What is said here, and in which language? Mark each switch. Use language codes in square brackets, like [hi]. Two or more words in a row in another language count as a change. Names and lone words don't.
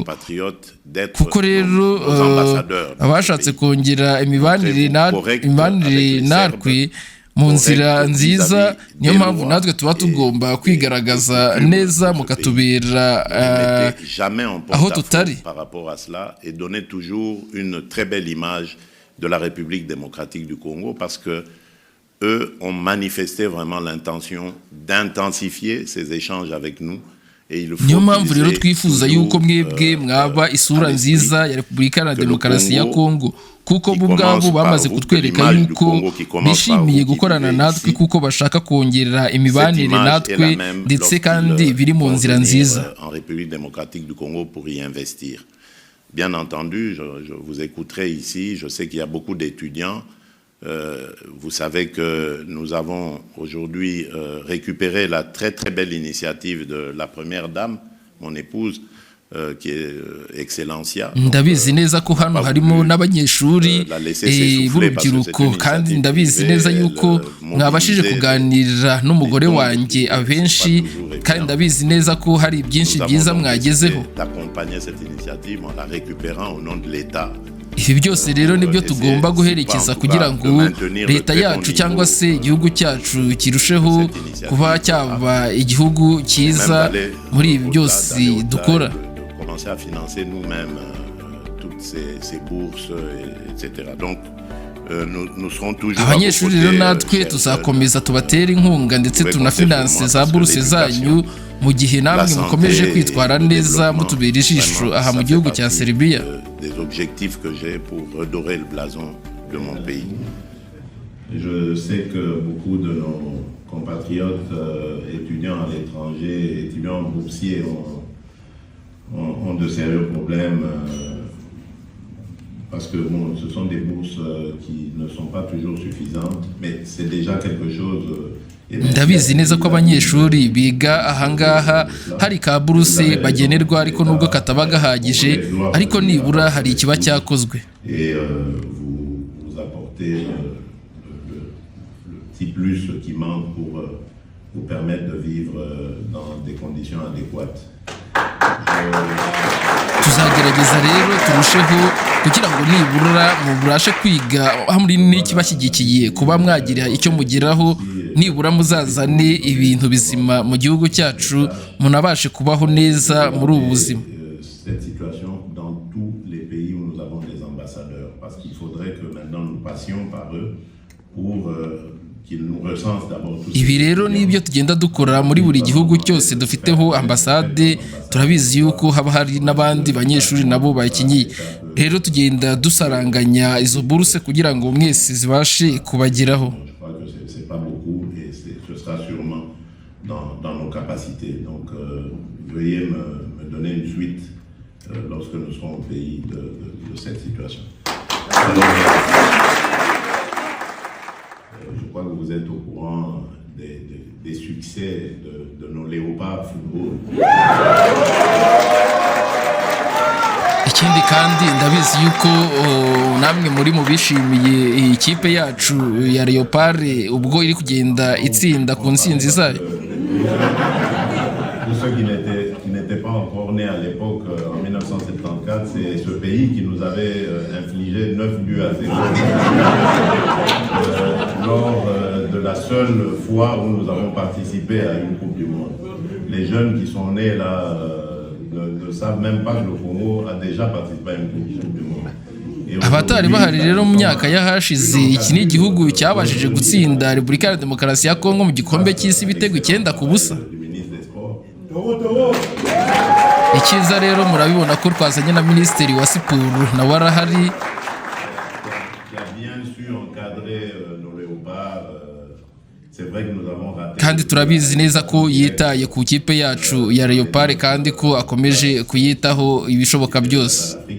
[rw] kuko rero abashatse kongera imibanire natwe mu nzira nziza, niyo mpamvu natwe tuba tugomba kwigaragaza neza mukatubera aho tutari. [fr] de la République démocratique du Congo, parce que eux ont manifesté vraiment l'intention d'intensifier ces échanges avec nous. [rw] niyo mpamvu rero twifuza yuko mwebwe mwaba isura nziza ya Repubulika Iharanira Demokarasi ya Kongo, kuko bo ubwabo bamaze kutwereka yuko bishimiye gukorana natwe, kuko bashaka kongerera imibanire natwe ndetse kandi biri mu nzira nziza. [fr] Bien entendu, je vous écouterai ici. Je sais qu'il y a beaucoup d'étudiants. Vous savez que nous avons aujourd'hui récupéré la très très belle initiative de la première dame, mon épouse, qui est Excellencia. [rw] ndabizi neza ko hano harimo n'abanyeshuri b'urubyiruko, kandi ndabizi neza yuko mwabashije kuganira n'umugore wanjye abenshi, kandi ndabizi neza ko hari byinshi byiza mwagezeho. ibi byose rero nibyo tugomba guherekeza kugira ngo leta yacu cyangwa se igihugu cyacu kirusheho kuba cyaba igihugu cyiza muri ibi byose dukora. [fr] à financer nous-mêmes toutes ces bourses, etc. Donc, nous serons toujours [rw] abanyeshuri rero natwe tuzakomeza tubatera inkunga ndetse tunafinanse za buruse zanyu mu gihe namwe mukomeje kwitwara neza mutubera ijisho aha mu gihugu cya Serbia. [fr] Des objectifs que j'ai pour redorer le blason de mon pays. Je sais que beaucoup de nos compatriotes étudiants à l'étranger, étudiants boursiers ont de sérieux problèmes parce que bon, ce sont des bourses qui ne sont pas toujours suffisantes, mais c'est déjà quelque chose. [rw] ndabizi neza ko abanyeshuri biga ahangaha hari ka buruse bagenerwa, ariko nubwo kataba gahagije, ariko nibura hari ikiba cyakozwe. [fr] Vous apportez le petit plus qui manque pour vous permettre de vivre dans des conditions adéquates. [rw] tuzagerageza rero turusheho kugira ngo nibura mubashe kwiga hamwe n'ikibashyigikiye kuba mwagira icyo mugeraho, nibura muzazane ibintu bizima mu gihugu cyacu, munabashe kubaho neza muri ubu buzima. [fr] Cette situation dans tous les pays où nous avons des ambassadeurs, parce qu'il faudrait que maintenant nous passions par eux pour [rw] ibi rero nibyo tugenda dukora muri buri gihugu cyose dufiteho ambasade. turabizi yuko haba hari n'abandi banyeshuri nabo bakinyiye, rero tugenda dusaranganya izo buruse kugira ngo mwese zibashe kubageraho. [fr] Je crois que vous êtes au courant des succès de nos léopards football. [rw] ikindi kandi ndabizi yuko namwe muri mu bishimiye ikipe yacu ya Leopard ubwo iri kugenda itsinda ku nsinzi zayo. [fr] Pour ceux qui n'étaient pas encore nés à l'époque, en 1974, c'est ce pays qui nous avait infligé 9 buts à 0 lors de la seule fois où nous avons participé à une Coupe du Monde. Les jeunes qui sont nés là ne savent même pas que le Congo a déjà participé à une Coupe du Monde. [rw] abatari bahari rero mu myaka yahashize iki ni igihugu cyabashije gutsinda Repubulika ya Demokarasi ya Kongo mu gikombe cy'isi ibitego 9-0. icyiza rero murabibona ko twazanye na minisitiri wa siporo nawe arahari, kandi turabizi neza ko yitaye ku kipe yacu ya Leopard kandi ko akomeje kuyitaho ibishoboka byose.